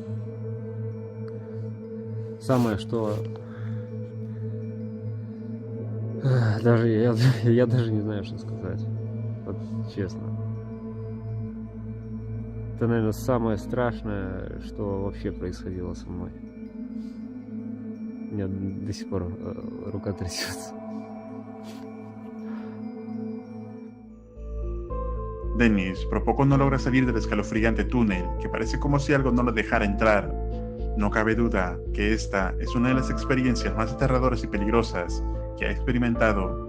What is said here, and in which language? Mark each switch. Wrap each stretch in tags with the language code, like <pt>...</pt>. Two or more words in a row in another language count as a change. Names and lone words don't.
<ru>Самое, что даже я даже не знаю, что сказать. Вот честно. Это, наверное, самое страшное, что вообще происходило со мной. У меня до сих por рука трясется.</ru> <es>Dennis por poco no logra salir del escalofriante túnel, que parece como si algo no lo dejara entrar. No cabe duda que esta es una de las experiencias más aterradoras y peligrosas que ha experimentado.</es>